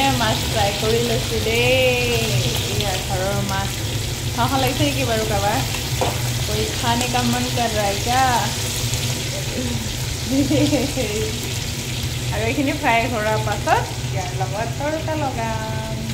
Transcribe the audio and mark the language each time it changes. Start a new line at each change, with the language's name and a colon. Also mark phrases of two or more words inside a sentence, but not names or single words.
Assamese: মাছ ফ্ৰাই কৰি লৈছোঁ দেই ইয়াৰ ঘৰৰ মাছ খাওঁ লাগিছে নেকি বাৰু কাৰোবাৰ
Hindi: कोई खाने का मन कर रहा है क्या
Assamese: আৰু এইখিনি ফ্ৰাই কৰাৰ পাছত ইয়াৰ লগত তৰকা লগাম